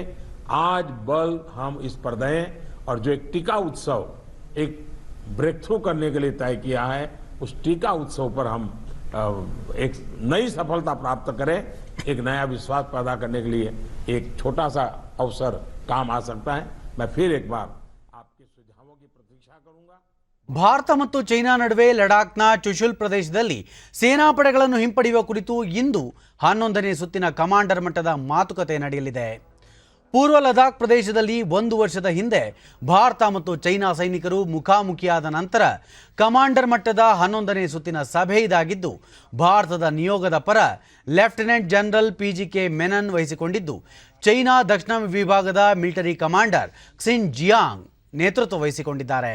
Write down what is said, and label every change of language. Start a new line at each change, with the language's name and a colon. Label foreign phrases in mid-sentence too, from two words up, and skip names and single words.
Hindi: आज बल हम इस पर दें और जो एक टीका उत्सव, एक
English: break through
Hindi: करने के लिए तय किया है, उस टीका उत्सव पर हम एक नई सफलता प्राप्त करें, एक नया विश्वास पैदा करने के लिए एक छोटा सा अवसर काम आ सकता है। मैं फिर एक बार आपके सुझावों की प्रतीक्षा करूंगा।
Kannada: ಭಾರತ ಮತ್ತು ಚೈನಾ ನಡುವೆ ಲಡಾಖ್ನ ಚುಶುಲ್ ಪ್ರದೇಶದಲ್ಲಿ ಸೇನಾಪಡೆಗಳನ್ನು ಹಿಂಪಡೆಯುವ ಕುರಿತು ಇಂದು 11ನೇ ಸುತ್ತಿನ ಕಮಾಂಡರ್ ಮಟ್ಟದ ಮಾತುಕತೆ ನಡೆಯಲಿದೆ. ಪೂರ್ವ ಲದಾಖ್ ಪ್ರದೇಶದಲ್ಲಿ 1 ವರ್ಷದ ಹಿಂದೆ ಭಾರತ ಮತ್ತು ಚೈನಾ ಸೈನಿಕರು ಮುಖಾಮುಖಿಯಾದ ನಂತರ ಕಮಾಂಡರ್ ಮಟ್ಟದ 11ನೇ ಸುತ್ತಿನ ಸಭೆ ಇದಾಗಿದ್ದು, ಭಾರತದ ನಿಯೋಗದ ಪರ
English: lieutenant general
Kannada: PGK ಮೆನನ್ ವಹಿಸಿಕೊಂಡಿದ್ದು, ಚೈನಾ ದಕ್ಷಿಣ ವಿಭಾಗದ
English: military commander
Kannada: ಕ್ಸಿನ್ ಜಿಯಾಂಗ್ ನೇತೃತ್ವ ವಹಿಸಿಕೊಂಡಿದ್ದಾರೆ.